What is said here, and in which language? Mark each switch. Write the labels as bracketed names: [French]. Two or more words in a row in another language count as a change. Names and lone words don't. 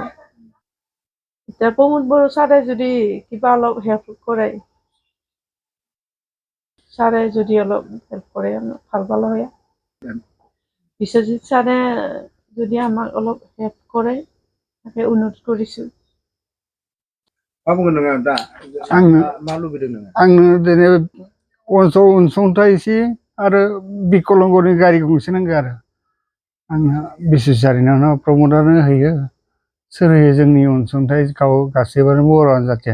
[Assamese] এতিয়া প্ৰমোদ বড়ো ছাৰে যদি কিবা অলপ হেল্প কৰে, ছাৰে যদি অলপ হেল্প কৰে ভাল পালো হয়। বিশ্বজিৎ ছাৰে যদি আমাক অলপ হেল্প কৰে তাকে অনুৰোধ কৰিছো। [Bodo] मा बुंगोन नोङो दा? मा लुबैदों नोङो? आंनो दिनै अनसुंथाइ एसे आरो बिकलांगनि गारि गंसे नांगौ आरो। आंहा बिसेसआरिनो प्रमदानो होयो। सोर होयो जोंनि अनसुंथाइ गासैबो बर'आनो जाहाथे।